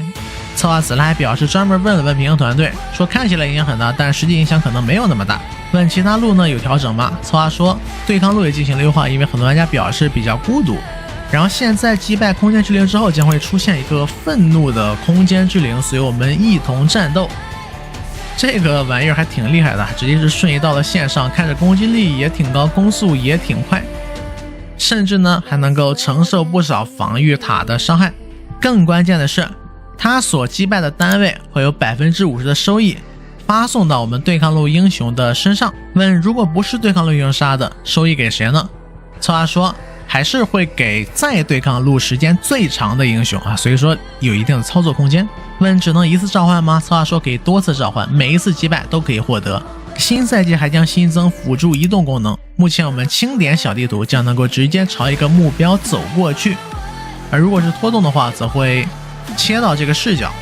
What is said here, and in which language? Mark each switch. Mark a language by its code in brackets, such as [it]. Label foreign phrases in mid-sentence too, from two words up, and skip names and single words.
[zh] 策劃此來表示專門問了問平衡團隊，說看起來影響很大，但實際影響可能沒有那麼大。問其他路呢有調整嗎？策劃說對抗路也進行了優化，因為很多玩家表示比較孤獨。然後現在擊敗空間之靈之後，將會出現一個憤怒的空間之靈，隨我們一同戰鬥。這個玩意兒還挺厲害的，直接是瞬移到了線上，看着攻擊力也挺高，攻速也挺快，甚至呢還能夠承受不少防禦塔的傷害。更關鍵的是，他所擊敗的單位會有 50% 的收益發送到我們對抗路英雄的身上。問如果不是对抗路英雄殺的，收益給誰呢？策劃說還是會給在對抗路時間最長的英雄啊，所以說有一定的操作空間。問只能一次召喚嗎？策劃說可以多次召喚，每一次擊敗都可以獲得。新賽季還將新增輔助移動功能，目前我們清點小地圖將能夠直接朝一個目標走過去，而如果是拖动的話，則會切到這個視角。